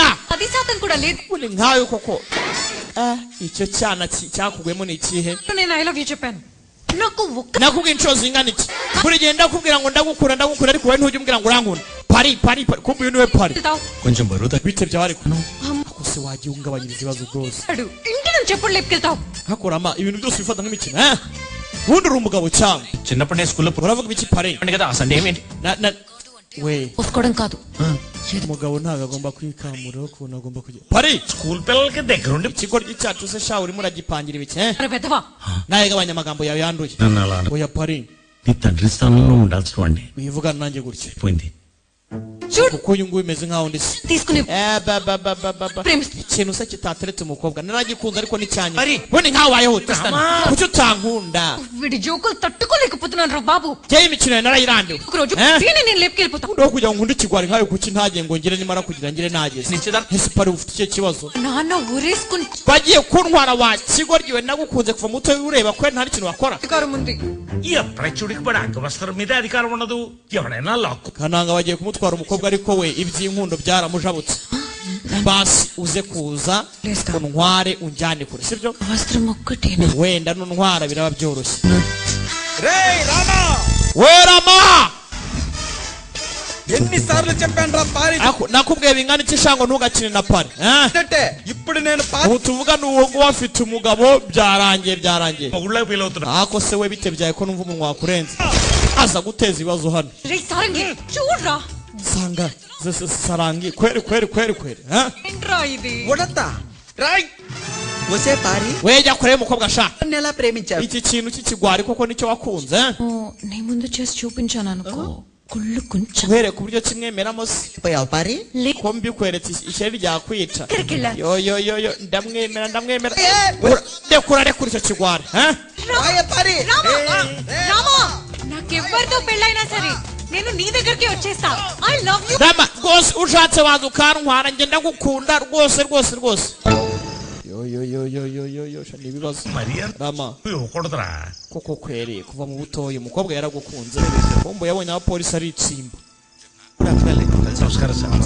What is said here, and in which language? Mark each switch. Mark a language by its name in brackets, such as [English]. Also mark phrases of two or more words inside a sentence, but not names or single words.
[Telugu] 10% కూడా లేదు. [Kinyarwanda] uri nkawe koko icyo cyana cyakugwemo ni ikihe [Telugu] నేను [English] I love you [Telugu] చెప్పాను. నాకు ఒక్క [Kinyarwanda] nakubwiye inshuro zingana iki buri gihe ndakubwira ngo ndagukura ariko wowe ntujya umbwira ngo urankunda pari kumbe uyu niwe pari [Telugu] కొంచెం బరువు తగ్గి [Kinyarwanda] bite byawe ariko akose wagiye ungabanyiriza ibibazo byose [Telugu] ఇంటి నుంచి ఎప్పుడు లేపుకెళ్తావు? [Kinyarwanda] hakurama ibintu byose bifata nk'imikino ubundi uri umugabo cyangwa [Telugu] చిన్నప్పుడు నేను స్కూల్లో [Kinyarwanda] uravuga ibiki pare [Telugu] కదా ఆ సండే ఏంటి? [Kinyarwanda] we [Telugu] ఒప్పుకోవడం కాదు. [Kinyarwanda] umugabo ntabwo agomba kwikamura ukuntu agomba kujya pari [Telugu] స్కూల్ పిల్లలకి దగ్గరుండి [Kinyarwanda] ikigo cyacu se sha urimo uragipangira ibiki [Telugu] మరి పెద్దవా [Kinyarwanda] nawe gabanya amagambo yawe yanduye [Telugu] నన్ను అలా [Kinyarwanda] oya pari [Telugu] నీ తండ్రి స్థానంలో ఉండాల్సిన వాడిని [Kinyarwanda] wivugana nanjye gutya [Telugu] పోయింది. చూడు [Kinyarwanda] kuko uyu nguyu umeze nkaho ndi se [Telugu] తీసుకుని ప్రేమిస్తుంది. [Kinyarwanda] ikintu se kitateretse umukobwa naragikunze ariko ni cyanyu ubundi nkaho wayeho kuki utankunda [Telugu] వీడి జోకులు తట్టుకోలేకపోతున్నాను రా బాబు. [Kinyarwanda] jyewe imikino yawe narayirambiwe [Telugu] ఒకరోజు వీడిని నేను లేపుకెళ్ళిపోతా. [Kinyarwanda] undi kugira ngo nkunde ikigwari nkawe kuki ntagiye ngo ngire nimara kugira ngire nageze ese pari ufite icyo kibazo [Telugu] నాన్న ఊరేసుకుని [Kinyarwanda] bagiye kuntwara wa kigoryiwe nagukunze kuva muto ureba ko nta n'ikintu wakora [Telugu] అధికారం ఉంది. ఈ అప్రచుడికి పడి అంగవస్త్రం మీద అధికారం ఉండదు, ఎవడైనా లాక్కు. [Kinyarwanda] kananga bagiye kumutwara umukobwa ariko we iby'inkundo byaramujabutse basi uze kuza untware unjyane kure sibyo [Telugu] వస్త్రం ఒక్కటేనా? [Kinyarwanda] wenda nuntwara biraba byoroshye we rama [Telugu] ఎన్నిసార్లు చెప్పాను రా పారి [Kinyarwanda] nakubwiye bingana iki shango ntugakine na pari [Telugu] అంటే ఇప్పుడు నేను [Kinyarwanda] ubu tuvuga ni uwo nguwo afite umugabo byarangiye [Telugu] ఊళ్ళో ఫీల్ అవుతున్నా. [Kinyarwanda] ako se we bite byaye ko numva umunwa wakurenze aza guteza ibibazo hano [Telugu] రే సారంగి చూడరా. [Kinyarwanda] sanga sarangi kweri [Telugu] ఏంట్రా ఇది? ఉడతా రాయ్ వసే పారి [Kinyarwanda] wejya kure umukobwa ashaka [Telugu] ఎలా ప్రేమించావు? [Kinyarwanda] iki kintu cy'ikigwari koko nicyo wakunze [Telugu] నీ ముందు చేసి చూపించాను అనుకో కుళ్ళు కొంచెం [Kinyarwanda] uhereye ku buryo kimwemeramo se [Telugu] పోయావు పారి [Kinyarwanda] ko mbikweretse ishyari ryakwica Kirikila. yo ndamwemera rekura icyo kigwari [Telugu] రాయ పారి రామా నాకెవ్వరితో పెళ్ళైనా సరే నేను నీ దగ్గరికి వచ్చేస్తా. [English] I love you. [Kinyarwanda] rama rwose ushatse waza ukantwara njye ndagukunda rwose yo ni ibibazo Mariya Rama ukodra koko kwere kuva mu butoyi umukobwa yaragukunze kombo yabonye abapolisi ari itsimba [Telugu] నమస్కారం సార్